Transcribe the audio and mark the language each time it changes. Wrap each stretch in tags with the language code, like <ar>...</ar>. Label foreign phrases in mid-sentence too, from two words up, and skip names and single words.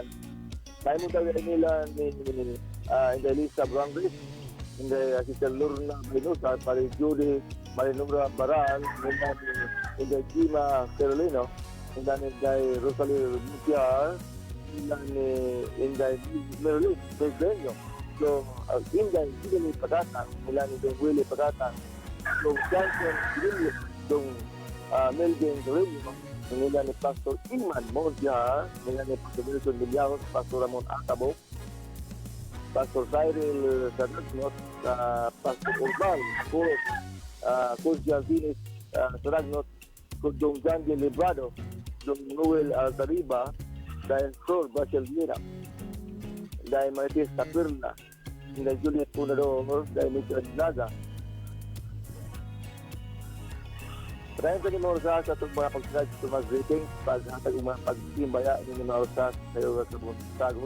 <ceb>May mo tayo nila ni Indelisa Brangris, Sister Lorna Benusa, Pari Judy, Marinumra Baran, Inday Gima Carolino, Inday Rosalie Mutiar, Inday Merlin Pedreño. So, Inday Willie Pagatan, nila ni Don Willie Pagatan, Don Johnson Willie, Don Melvin Torino, nila ni Pastor Iman Monja, nila ni Pastor Wilson Villaros, Pastor Ramon Acabo, Pastor Cyril Saragnot, Pastor Urban Puros, Coach Vinis Saragnot, Don Jandy Librado, Don Noel Altariba, dahil Sor Bachel Mira, dahil Marites Tapirna, dahil Juliet Punador, dahil Mitra Naga. Padayon ka ni mga oras sa itong mga pagsinag sa mga greetings, paghatag mga pagsimbaya ni mga oras sa iyo sa buntagon.</ceb>